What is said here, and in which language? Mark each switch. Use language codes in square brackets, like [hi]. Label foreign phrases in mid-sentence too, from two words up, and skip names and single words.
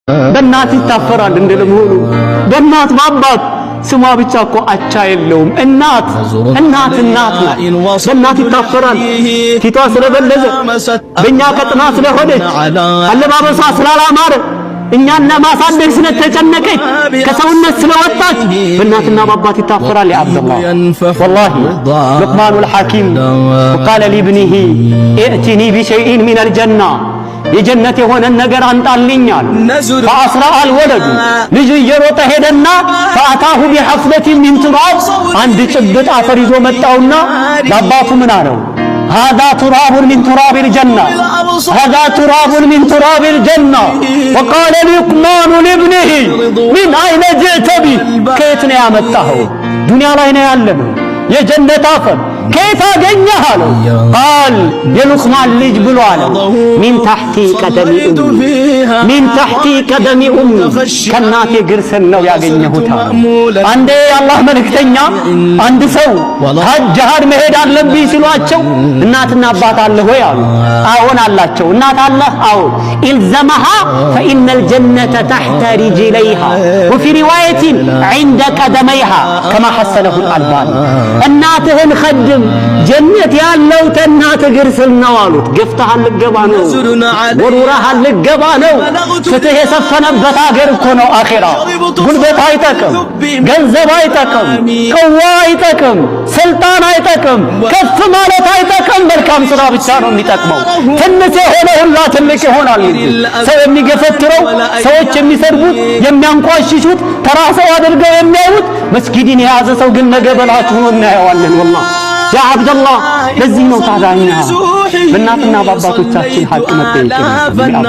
[am] በእናት ይታፈራል እንደለመሆኑ በእናት ባባት ስሟ ብቻ እኮ አቻ የለውም። እናት ናት። በእናት ይታፈራል። ፊቷ ስለበለዘ በእኛ ቀጥና ስለሆነች አለባበሷ ስላላማረ እኛን ለማሳደግ ስለተጨነቀች ከሰውነት ስለወጣች በእናትና በአባት ይታፈራል። [ar] يا عبد الله والله لقمان الحكيم وقال لابنه ائتني بشيء من الجنة [am] የጀነት የሆነን ነገር አንጣልኛል። [ar] فأسرع الولد [am] ልጅ እየሮጠ ሄደና [ar] فأتاه بحفلة من تراب [am] አንድ ጭብጥ አፈር ይዞ መጣውና ለአባቱ ምን አለው? [ar] هذا تراب من تراب الجنة هذا تراب من تراب الجنة وقال لقمان لابنه من أين جئت به كيف نعمته [am] دنيا ላይ ነው ያለነው የጀነት አፈር كيف አገኘህ አለው قال የሉቅማን ልጅ ብሎ አለው [ar] من تحت قدم أمي من تحت قدم أمي [am] ከናቴ እግር ስር ነው ያገኘሁት። አንዴ አላህ መልእክተኛ አንድ ሰው ሀጅ መሄድ አለብኝ ሲሏቸው እናትና አባት አለ ወይ አሉ። አዎን አላቸው። እናት አለ? [ar] አዎ። إلزمها فإن الجنة تحت رجليها وفي رواية عند قدميها كما حسنه الألباني [am] እናትህን خدم ጀነት ያለው ተናት እግር ስር ነው አሉት። ገፍተሃል ልገባ ነው፣ ወሩራሃል ልገባ ነው። ፍትህ የሰፈነበት አገር እኮ ነው አኺራ። ጉልበት አይጠቅም፣ ገንዘብ አይጠቅም፣ ቀዋ አይጠቅም፣ ስልጣን አይጠቅም፣ ከፍ ማለት አይጠቅም። መልካም ስራ ብቻ ነው የሚጠቅመው። ትንሽ የሆነ ሁላ ትልቅ ይሆናል። ሰው የሚገፈትረው ሰዎች የሚሰድቡት የሚያንቋሽሹት ተራ ሰው አድርገው የሚያዩት መስጊድን የያዘ ሰው ግን ነገ በላችሁ ነው እናየዋለን። [ar] والله يا عبد الله [am] ለዚህ ነው ታዲያ እኛ በእናትና በአባቶቻችን ሐቅ መጠየቅ